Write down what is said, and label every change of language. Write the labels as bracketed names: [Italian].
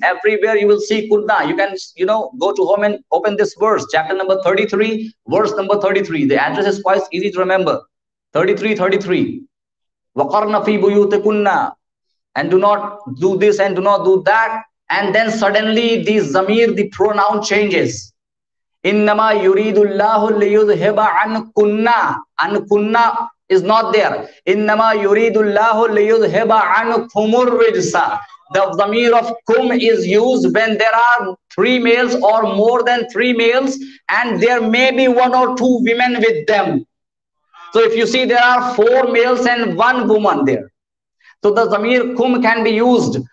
[English] Everywhere you will see kunna. You can, you know, go to home and open this verse, chapter number 33, verse number 33. The address is quite easy to remember. 33. [Arabic] وَقَرْنَ فِي بُيُوتِكُنَّ, [English] and do not do this and do not do that. And then suddenly the zamir, the pronoun changes. [Arabic] إِنَّمَا يُرِيدُ اللَّهُ لِيُذْهِبَ عَنْكُنَّ. [English] And kunna is not there. [Arabic] Innama yuridullahu liyudhiba ankumur rijsa. [English] The zamir of kum is used when there are three males or more than three males, and there may be one or two women with them. So if you see there are four males and one woman there, so the zamir kum can be used.